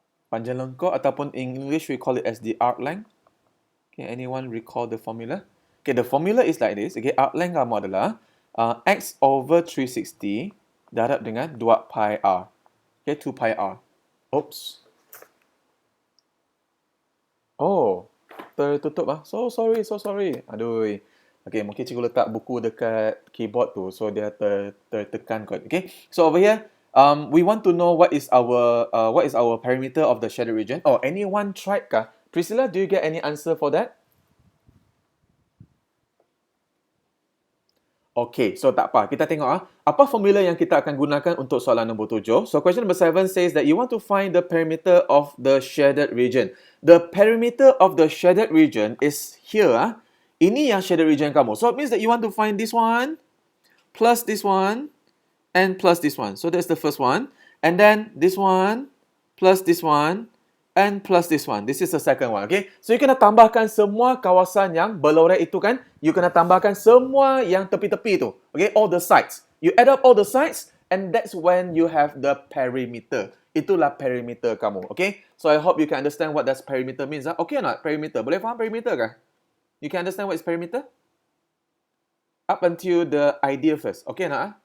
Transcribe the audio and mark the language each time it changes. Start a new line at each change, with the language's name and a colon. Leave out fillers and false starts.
Malay: Panjang lengkok ataupun
English: in English we call it as the arc length. Okay, anyone recall the formula? Okay, the formula is like this.
Malay: Okay, arc length kamu adalah x over 360 darab dengan 2 pi r.
English: Okay, 2 pi r. Oops.
Malay: Oh, tertutup ah. So sorry. Aduh. Okay, mungkin cikgu letak buku dekat keyboard tu, so dia tertekan kot.
English: Okay, so over here, we want to know what is our perimeter of the shaded region. Oh, anyone tried kah? Priscilla, do you get any answer for that?
Malay: Okay, so tak apa. Kita tengok apa formula yang kita akan gunakan untuk soalan nombor 7.
English: So question number 7 says that you want to find the perimeter of the shaded region. The perimeter of the shaded region is here.
Malay: Ini yang shaded region kamu.
English: So it means that you want to find this one, plus this one, and plus this one. So that's the first one. And then this one, plus this one, and plus this one. This is the second one, okay?
Malay: So you kena tambahkan semua kawasan yang berlorek itu kan. You kena tambahkan semua yang tepi-tepi itu.
English: Okay, all the sides. You add up all the sides and that's when you have the perimeter.
Malay: Itulah perimeter kamu, okay?
English: So I hope you can understand what does perimeter means.
Malay: Okay or not? Perimeter. Boleh faham perimeter kah?
English: You can understand what is perimeter? Up until the idea first. Okay nak?